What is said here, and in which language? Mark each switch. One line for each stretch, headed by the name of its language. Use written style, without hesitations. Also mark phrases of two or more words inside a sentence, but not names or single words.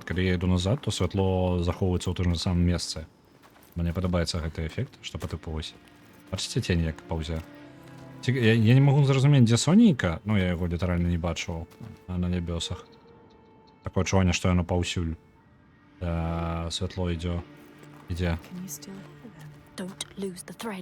Belarusian: Калі я іду назад, то святло захоўваецца ў тым жа самым месцы. Мне падабаецца гэты эфект, што па тыпу вось. Бачыце цень, як паўзе? Я не магу зразумець, дзе Сонейка, я яго літаральна не бачу на нябёсах. Такое адчуванне, што яно паўсюль. Святло ідзе.
English: Can you still hear them? Don't lose the thread.